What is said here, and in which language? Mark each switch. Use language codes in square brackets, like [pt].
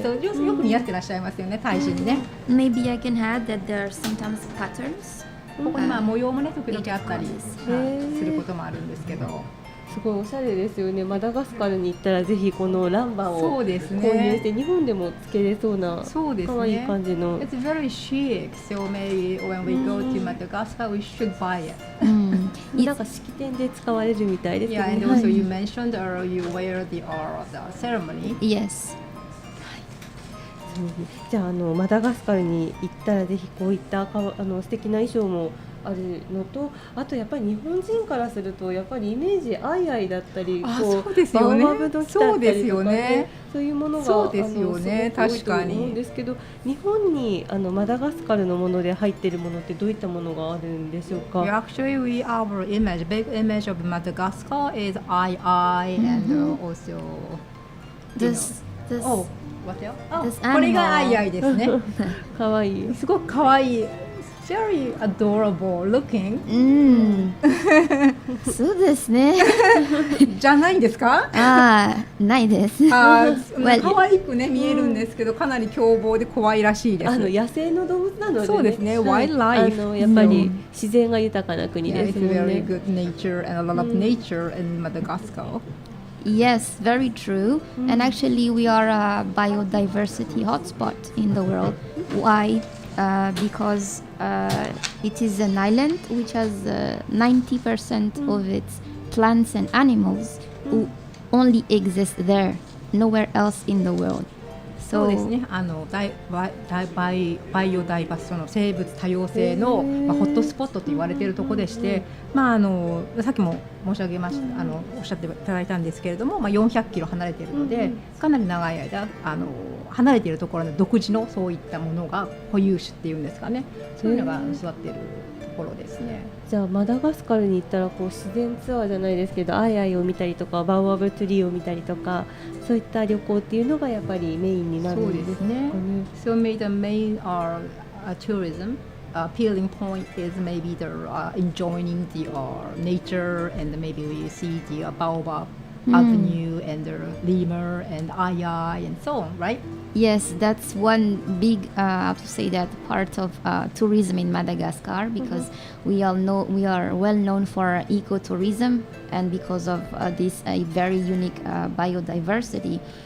[ja] そうよく似合ってらっしゃいますよね、大使にね。 [en] Maybe I can add that there are sometimes patterns. [ja] ここに模様もね時々あったりすることもあるんですけど。すごいおしゃれですよね。マダガスカルに行ったらぜひこのランバを購入して、日本でもつけれそうな可愛い感じの。 [en] It's very chic, so maybe when we go to Madagascar, we should buy it. [ja] なんか式典で使われるみたいですね。 [en] Yeah, and also you mentioned you wear the ceremony. Yes. [ja] じゃあマダガスカルに行ったらぜひこういった素敵な衣装もあるのと、あとやっぱり日本人からするとやっぱりイメージアイアイだったり、そうですよね、バオバブの木だったりとかね、そういうものがそうですよね、確かに。思うんですけど、日本にマダガスカルのもので入っているものってどういったものがあるんでしょうか。 [en] Actually, our big image of Madagascar is II and also this. [ja] これがアイアイですね。かわいい。すごくかわいい。 [en] Very adorable looking. [ja] そうですね。じゃないんですか？ないです。可愛くね見えるんですけど、かなり凶暴で怖いらしいです。野生の動物なのでね。そうですね。Wildlife。やっぱり自然が豊かな国ですもんね。 [en] It's very good nature and a lot of nature in Madagascar. Yes, very true. And actually, we are a biodiversity hotspot in the world. Why? Because it is an island which has 90% of its plants and animals who only exist there, nowhere else in the world. [ja] そうですね。バイオダイバーシティの生物多様性の、ホットスポットと言われているところでして、さっきも申し上げました、おっしゃっていただいたんですけれども、400キロ離れているので、かなり長い間離れているところの独自のそういったものが固有種っていうんですかね、そういうのが育っているところですね。じゃあマダガスカルに行ったら自然ツアーじゃないですけど、アイアイを見たりとかバオバブツリーを見たりとか、そういった旅行っていうのがやっぱりメインになるんですかね。 [en] So maybe the main tourism appealing point is maybe the enjoying the nature, and maybe we see the baobab avenue and the lemur and ayai and so on, right? Yes, that's one big, how to say that, part of tourism in Madagascar, because we all know we are well known for ecotourism, and because of this very unique biodiversity.